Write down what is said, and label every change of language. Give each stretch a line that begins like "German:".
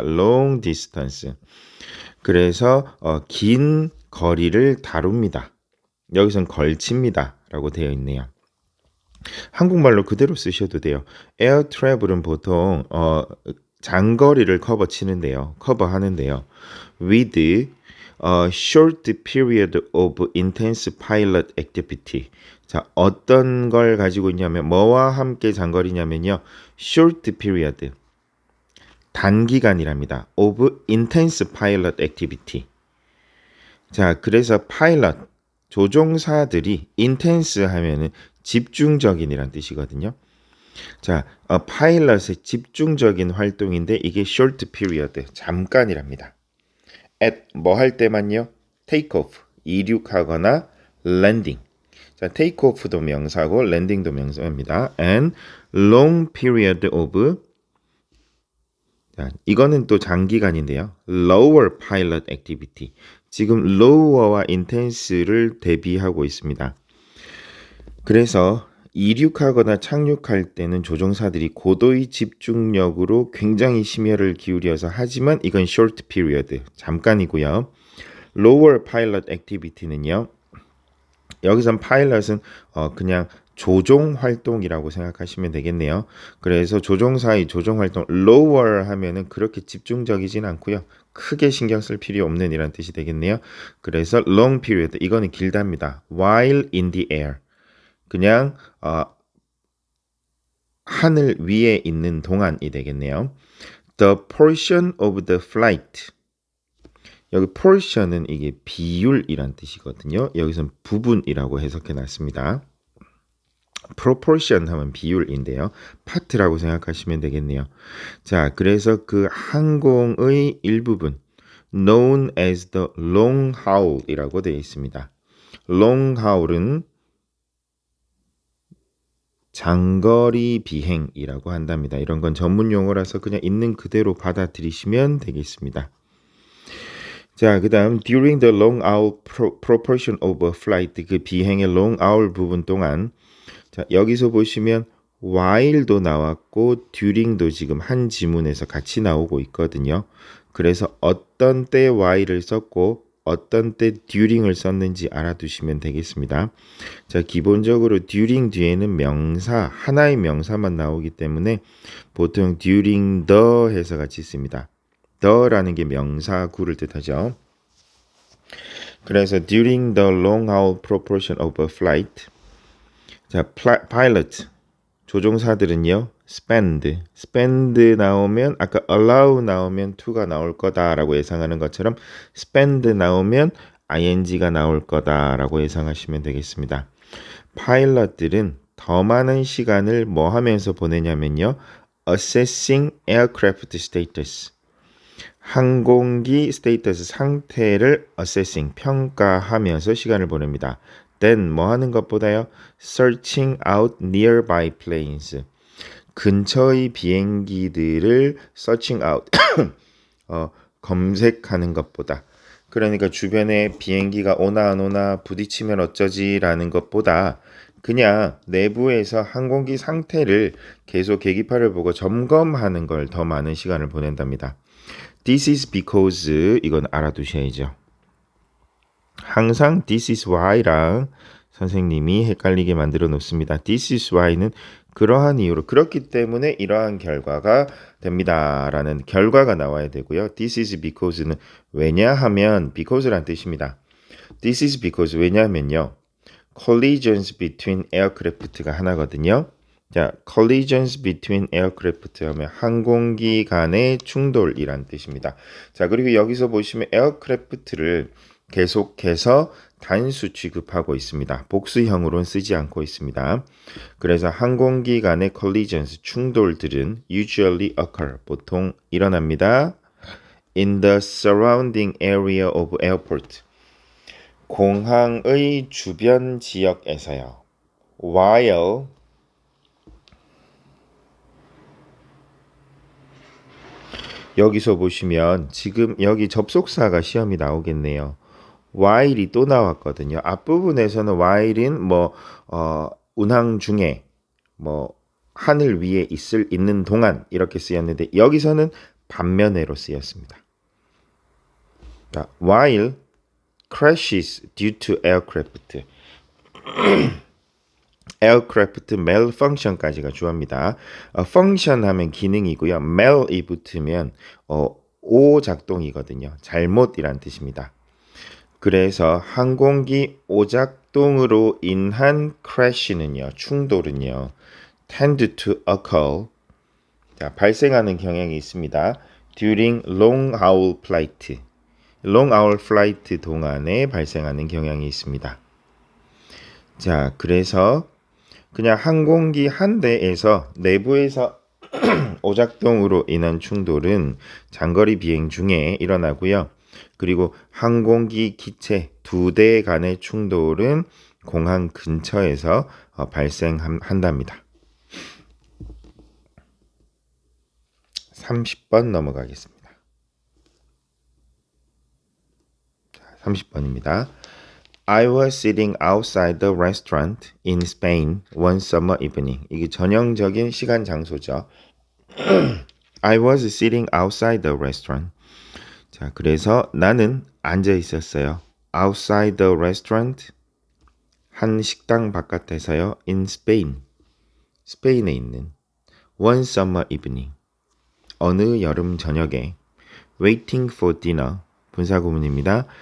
English: long distance
Korean: 그래서 긴 거리를 다룹니다. 여기선 걸칩니다 라고 되어 있네요. 한국말로 그대로 쓰셔도 돼요. air travel은 보통 장거리를 커버하는데요.
English: with a short period of intense pilot activity.
Korean: 자, 어떤 걸 가지고 있냐면 뭐와 함께 장거리냐면요.
English: short period
Korean: 단기간이랍니다.
English: of intense pilot activity.
Korean: 자, 그래서 파일럿 조종사들이 intense 하면은 집중적인이란 뜻이거든요. 자, 파일럿의 집중적인 활동인데 이게 short period 잠깐이랍니다. at 뭐 할 때만요?
English: take off
Korean: 이륙하거나
English: landing.
Korean: 자, take off도 명사고 landing도 명사입니다.
English: and long period of
Korean: 자, 이거는 또 장기간인데요.
English: lower pilot activity.
Korean: 지금 lower와 intense를 대비하고 있습니다. 그래서 이륙하거나 착륙할 때는 조종사들이 고도의 집중력으로 굉장히 심혈을 기울여서 하지만 이건 short period, 잠깐이고요. lower pilot activity는요. 여기선 파일럿은 그냥 조종 활동이라고 생각하시면 되겠네요. 그래서 조종사의 조종 활동 lower 하면은 그렇게 집중적이진 않고요. 크게 신경 쓸 필요 없는 이란 뜻이 되겠네요. 그래서 long period 이거는 길답니다.
English: while in the air
Korean: 그냥 하늘 위에 있는 동안이 되겠네요.
English: The portion of the flight
Korean: 여기 portion은 이게 비율이란 뜻이거든요. 여기선 부분이라고 해석해 놨습니다. proportion 하면 비율인데요. 파트라고 생각하시면 되겠네요. 자, 그래서 그 항공의 일부분
English: known as the long haul
Korean: 이라고 되어 있습니다. long haul은 장거리 비행이라고 한답니다. 이런 건 전문 용어라서 그냥 있는 그대로 받아들이시면 되겠습니다. 자, 그 다음
English: during the long hour proportion of a flight
Korean: 그 비행의 long hour 부분 동안 자, 여기서 보시면 while도 나왔고 during도 지금 한 지문에서 같이 나오고 있거든요. 그래서 어떤 때 while을 썼고 어떤 때 during을 썼는지 알아두시면 되겠습니다. 자, 기본적으로 during 뒤에는 명사, 하나의 명사만 나오기 때문에 보통 during the 해서 같이 씁니다. the라는 게 명사구를 뜻하죠. 그래서
English: during the long haul proportion of a flight
Korean: 자, pilot 조종사들은요. spend 나오면 아까 allow 나오면 to가 나올 거다라고 예상하는 것처럼 spend 나오면 ing가 나올 거다라고 예상하시면 되겠습니다. 파일럿들은 더 많은 시간을 뭐 하면서 보내냐면요.
English: assessing aircraft status
Korean: 항공기 스테이터스 상태를 assessing 평가하면서 시간을 보냅니다. then 뭐 하는 것보다요.
English: searching out nearby planes
Korean: 근처의 비행기들을 searching out 검색하는 것보다 그러니까 주변에 비행기가 오나 안 오나 부딪히면 어쩌지라는 것보다 그냥 내부에서 항공기 상태를 계속 계기판을 보고 점검하는 걸 더 많은 시간을 보낸답니다.
English: This is because
Korean: 이건 알아두셔야죠. 항상 this is why랑 선생님이 헷갈리게 만들어 놓습니다.
English: This is why
Korean: 는 그러한 이유로 그렇기 때문에 이러한 결과가 됩니다. 라는 결과가 나와야 되고요.
English: This is because
Korean: 는 왜냐하면 because란 뜻입니다.
English: This is because
Korean: 왜냐하면요.
English: collisions between aircraft
Korean: 가 하나거든요. 자,
English: collisions between aircraft
Korean: 하면 항공기 간의 충돌이란 뜻입니다. 자, 그리고 여기서 보시면 aircraft를 계속해서 단수 취급하고 있습니다. 복수형으로는 쓰지 않고 있습니다. 그래서 항공기 간의 collisions, 충돌들은
English: usually occur,
Korean: 보통 일어납니다.
English: in the surrounding area of airport,
Korean: 공항의 주변 지역에서요. while 여기서 보시면 지금 여기 접속사가 시험이 나오겠네요. while이 또 나왔거든요. 앞부분에서는 while인 운항 중에 하늘 위에 있는 동안 이렇게 쓰였는데 여기서는 반면에로 쓰였습니다.
English: 자, while crashes due to aircraft.
Korean: aircraft malfunction까지가 주어입니다. function 하면 기능이고요. mal이 붙으면 오작동이거든요. 잘못이란 뜻입니다. 그래서 항공기 오작동으로 인한 crash는요, 충돌은요,
English: tend to occur,
Korean: 자, 발생하는 경향이 있습니다.
English: during long haul flight, long haul flight
Korean: 동안에 발생하는 경향이 있습니다. 자, 그래서 그냥 항공기 한 대에서 내부에서 오작동으로 인한 충돌은 장거리 비행 중에 일어나고요. 그리고 항공기 기체 두 대 간의 충돌은 공항 근처에서 발생한답니다. 30번 넘어가겠습니다. 30번입니다.
English: I was sitting outside the restaurant in Spain one summer evening.
Korean: 이게 전형적인 시간 장소죠.
English: I was sitting outside the restaurant.
Korean: 자, 그래서 나는 앉아 있었어요.
English: Outside the restaurant,
Korean: 한 식당 바깥에서요.
English: In Spain,
Korean: 스페인에 있는
English: one summer evening,
Korean: 어느 여름 저녁에
English: waiting for dinner,
Korean: 분사구문입니다.